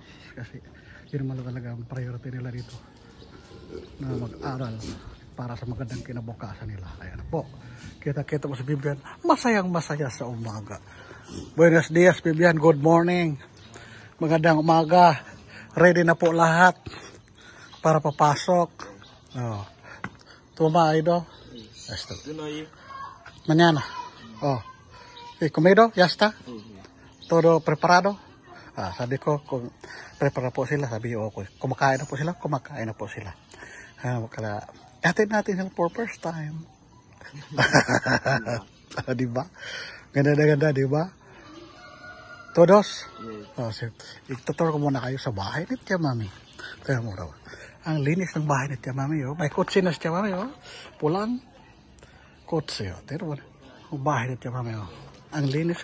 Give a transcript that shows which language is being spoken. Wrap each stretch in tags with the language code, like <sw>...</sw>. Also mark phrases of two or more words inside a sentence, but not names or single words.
<tl>Kasi yun naman talaga ang priority nila dito. Na mag-aral para sa magandang kinabukasan nila. Ayan po. Kita-kita mo si Bibian, masayang-masaya sa umaga.</tl> <es>Buenos dias Bibian,</es> <en>good morning.</en> <tl>Magandang umaga. Ready na po lahat para papasok. Oh. Tumayo.</tl> <es>Esto. Mañana. Oh. Comido? Ya está? Todo preparado?</es> <tl>Sabi ko, kung prepara po sila, sabi ko, kumakain na po sila. Atin natin sila</tl> <en>for first time.</en> <tl>Diba? Ganda, diba?</tl> <es>Todos?</es> <tl>Ituturo ko muna kayo sa bahay ni Tia Mami. Kaya mo raw. Ang linis ng bahay ni Tia Mami, oh. May kutsi na si Tia Mami, oh. Pulang kutsi, oh. Tiro mo na. Ang bahay ni Tia Mami, oh. Ang linis.</tl>